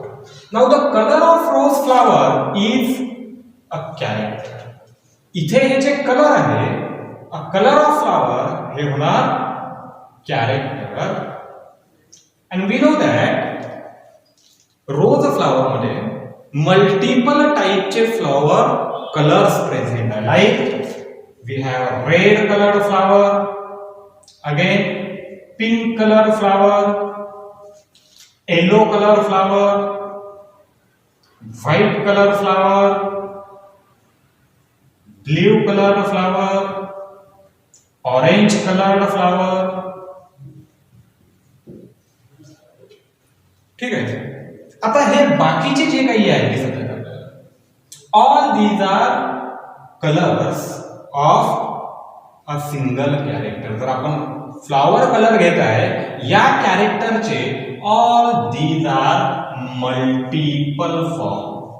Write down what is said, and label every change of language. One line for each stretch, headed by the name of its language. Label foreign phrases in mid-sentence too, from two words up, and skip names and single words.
English: Now the color of rose flower is a character.
Marathi: इथे हे जे कलर आहे,
English: color of flower,
Marathi: हे होणार कॅरेक्टर.
English: and we know that rose flower मध्ये multiple type-che flower colors present, like we have red colored flower, again pink color flower, yellow color flower, white color flower, blue color flower, orange color flower.
Marathi: ठीक आहे. आता हे बाकीचे जे काही आहे दिसत आहेत आपल्याला,
English: all these are colors of a single character.
Marathi: जर आपण
English: flower color
Marathi: घेत आहे या कॅरेक्टरचे
English: all these are multiple form.